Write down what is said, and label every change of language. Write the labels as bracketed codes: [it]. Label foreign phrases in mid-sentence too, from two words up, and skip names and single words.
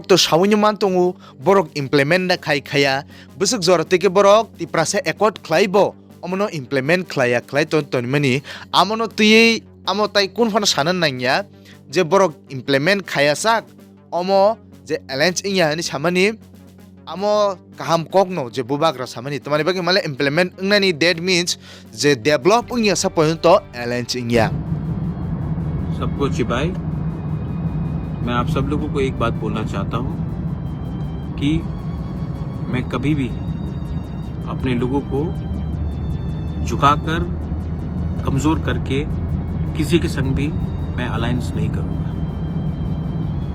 [trp] to sawini mantongu borok implement na khaya busuk jorate ke borok tiprasa accord khlaibo amono implement khlaya khlaiton tonmani amono tui amo tai kun phana sanan nangya je borok implement khaya sak omo je alliance ingya ni samani amo kaham kokno je bubagra samani tomani bagi male implement ngnani [en] that means [trp] je develop ingya sa point to alliance ingya [hi] सबको चिबाई मैं आप सब लोगों को एक बात बोलना चाहता हूँ कि मैं कभी भी अपने लोगों को झुकाकर कमज़ोर करके किसी के संग भी मैं अलायंस नहीं करूँगा।